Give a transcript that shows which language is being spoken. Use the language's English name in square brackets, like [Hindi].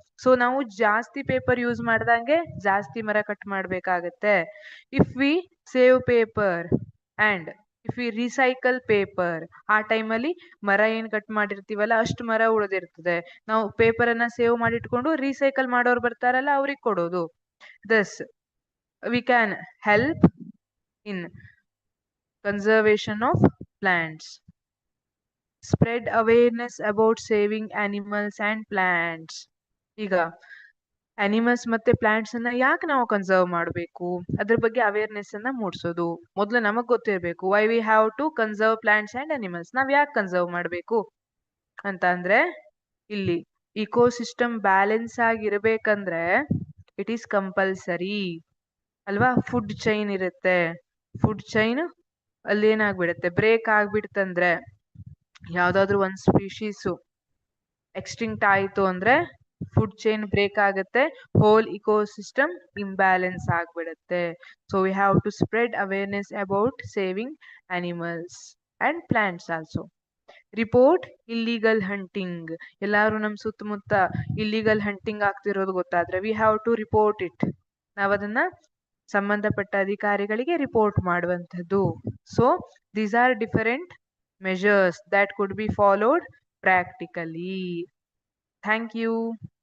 [Kannada] So ನಾವು ಜಾಸ್ತಿ paper use ಮಾಡ್ದಂಗೆ ಜಾಸ್ತಿ ಮರ ಕಟ್ ಮಾಡ್ಬೇಕಾಗತ್ತೆ. [English] if we save paper and if we recycle paper, [Kannada] ಆ ಟೈಮಲ್ಲಿ ಮರ ಏನ್ ಕಟ್ ಮಾಡಿರ್ತೀವಲ್ಲ ಅಷ್ಟು ಮರ ಉಳಿದಿರ್ತದೆ. ನಾವು ಪೇಪರ್ ಅನ್ನ ಸೇವ್ ಮಾಡಿಟ್ಕೊಂಡು ರೀಸೈಕಲ್ ಮಾಡೋರು ಬರ್ತಾರಲ್ಲ ಅವ್ರಿಗೆ ಕೊಡೋದು. [English] Thus we can help in conservation of plants. Spread awareness about saving animals and plants. [Kannada] ಈಗ ಅನಿಮಲ್ಸ್ ಮತ್ತೆ ಪ್ಲಾಂಟ್ಸ್ ಅನ್ನ ಯಾಕೆ ನಾವು ಕನ್ಸರ್ವ್ ಮಾಡಬೇಕು ಅದ್ರ ಬಗ್ಗೆ ಅವೇರ್ನೆಸ್ ಅನ್ನ ಮೂಡಿಸೋದು. ಮೊದಲು ನಮಗ್ ಗೊತ್ತಿರಬೇಕು [English] Why we have to conserve plants and animals. [Kannada] ನಾವ್ ಯಾಕೆ ಕನ್ಸರ್ವ್ ಮಾಡಬೇಕು ಅಂತ ಅಂದ್ರೆ, ಇಲ್ಲಿ ecosystem balance ಆಗಿರ್ಬೇಕಂದ್ರೆ [English] it is compulsory [Kannada] ಅಲ್ವಾ. ಫುಡ್ ಚೈನ್ ಇರುತ್ತೆ, ಫುಡ್ ಚೈನ್ ಅಲ್ಲಿ ಏನಾಗ್ಬಿಡುತ್ತೆ, ಬ್ರೇಕ್ ಆಗ್ಬಿಡ್ತಂದ್ರೆ, ಯಾವ್ದಾದ್ರು ಒಂದ್ ಸ್ಪೀಶೀಸು ಎಕ್ಸ್ಟಿಂಕ್ಟ್ ಆಯ್ತು ಅಂದ್ರೆ ಫುಡ್ ಚೈನ್ ಬ್ರೇಕ್ ಆಗುತ್ತೆ, ಹೋಲ್ ಇಕೋಸಿಸ್ಟಮ್ ಇಂಬ್ಯಾಲೆನ್ಸ್ ಆಗ್ಬಿಡುತ್ತೆ. [English] So we have to spread awareness about saving animals and plants also. Report illegal hunting. [Kannada] ಎಲ್ಲಾರು ನಮ್ ಸುತ್ತಮುತ್ತ ಇಲ್ಲಿಗಲ್ ಹಂಟಿಂಗ್ ಆಗ್ತಿರೋದು ಗೊತ್ತಾದ್ರೆ [English] We have to report it. [Kannada] ನಾವದನ್ನ ಸಂಬಂಧಪಟ್ಟ ಅಧಿಕಾರಿಗಳಿಗೆ ರಿಪೋರ್ಟ್ ಮಾಡುವಂಥದ್ದು. [English] So these are different measures that could be followed practically. Thank you.